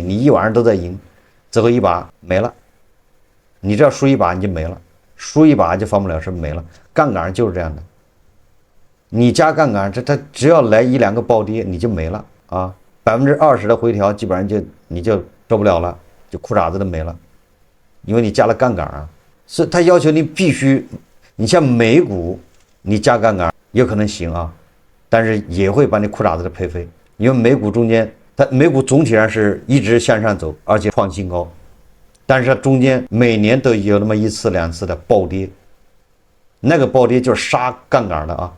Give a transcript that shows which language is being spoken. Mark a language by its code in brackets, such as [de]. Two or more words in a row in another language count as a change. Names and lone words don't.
[zh] 你一晚上都在贏，最後一把沒了。你只要輸一把你就沒了，輸一把就翻不了身，沒了。槓桿就是這樣的，你加槓桿，它只要來1-2個暴跌你就沒了啊，20%的回調基本上你就受不了了，就褲衩子都沒了，因為你加了槓桿啊。所以他要求你必須，你像美股你加槓桿有可能行啊，但是也會把你褲衩子都賠飛。因為美股中間，美股總體上是一直向上走，而且創新高，但是它中間每年都有那麼1次2次的暴跌，那個暴跌就是殺槓桿的啊！